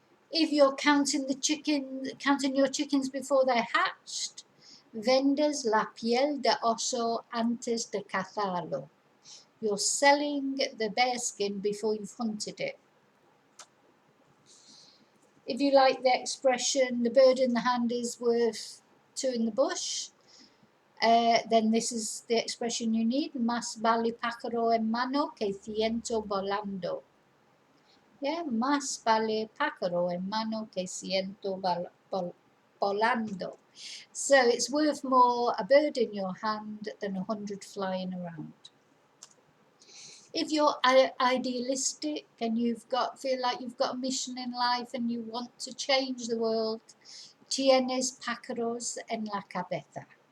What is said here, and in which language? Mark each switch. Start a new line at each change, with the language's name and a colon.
English: If you're counting your chickens before they're hatched,
Spanish: vendes la piel de oso antes de cazarlo.
English: You're selling the bear skin before you've hunted it. If you like the expression, the bird in the hand is worth two in the bush, then this is the expression you need.
Spanish: Más vale pájaro en mano que ciento volando. Yeah, más vale pájaro en mano que ciento volando.
English: So it's worth more a bird in your hand than 100 flying around. If you're idealistic and feel like you've got a mission in life and you want to change the world,
Spanish: tienes pájaros en la cabeza.